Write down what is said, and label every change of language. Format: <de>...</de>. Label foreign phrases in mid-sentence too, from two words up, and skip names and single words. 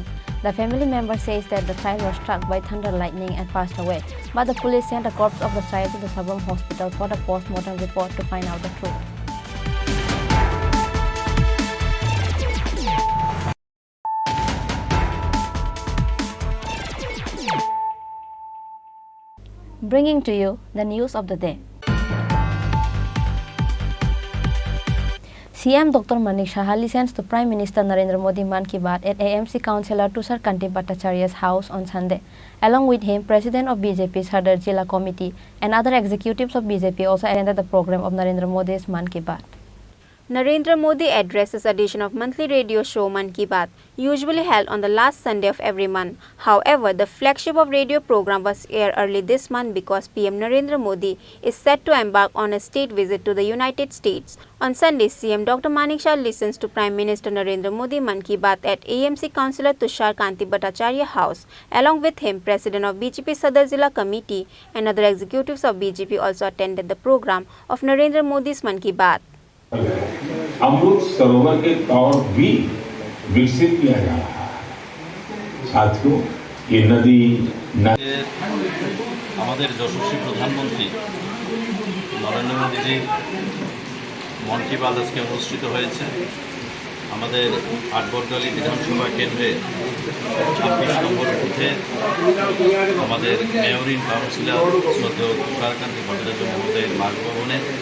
<en>The family member says that the child was struck by thunder lightning and passed away, but the police sent the corpse of the child to the Sabrum hospital for the post-mortem report to find out the truth. Bringing to you the news of the day. CM Dr. Manik Saha listens to Prime Minister Narendra Modi Mann Ki Baat at AMC Councillor Tushar Kanti Bhattacharya's house on Sunday. Along with him, President of BJP's Hadar Jilla Committee and other executives of BJP also attended the program of Narendra Modi's Mann Ki Baat. Narendra Modi addresses edition of monthly radio show Man Ki Baat, usually held on the last Sunday of every month. However, the flagship of radio program was aired early this month because PM Narendra Modi is set to embark on a state visit to the United States. On Sunday, CM Dr. Manik Shah listens to Prime Minister Narendra Modi Man Ki Baat at AMC Councillor Tushar Kanti Bhattacharya House. Along with him, President of BJP Sadar Zilla Committee and other executives of BJP also attended the program of Narendra Modi's Man Ki Baat.</en> <hi>अमृत सरोवर के तौर भी विकसित किया जा रहा है। साथियों, ये नदी</hi> <bn>আমাদের যশস্বী প্রধানমন্ত্রী নরেন্দ্র মোদীজি মন কি বাত আজকে অনুষ্ঠিত হয়েছে আমাদের আটবরদলী বিধানসভা কেন্দ্রে 26 নম্বর বুথে আমাদের মেয়রিন কাউন্সিলর শ্রদ্ধেয় তুষারকান্তি ভট্টাচার্য মহোদয়ের বাসভবনে।</bn>